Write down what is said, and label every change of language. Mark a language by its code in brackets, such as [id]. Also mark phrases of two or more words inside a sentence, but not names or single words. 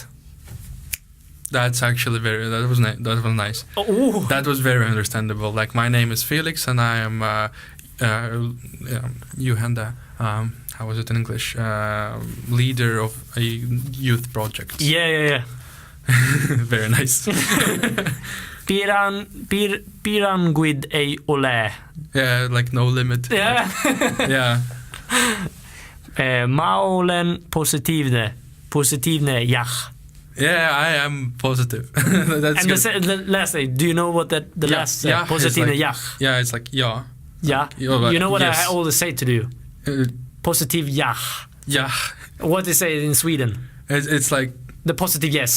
[en] That's actually that was nice. Oh. That was very understandable. My name is Felix, and I am Juhanda, how was it in English? Leader of a youth project. Yeah. Very nice. [et] Piranguid ei ole. [en] Yeah, no limit. Yeah. Yeah. [et] Mä olen positiivne jah. [en] Yeah, I am positive. That's and the last day, do you know what the last [et] positivne jah? [en] Yeah, it's ja. Yeah. You know what I always say to do? Positive jah. Yeah. What they say in Sweden? It's the positive yes.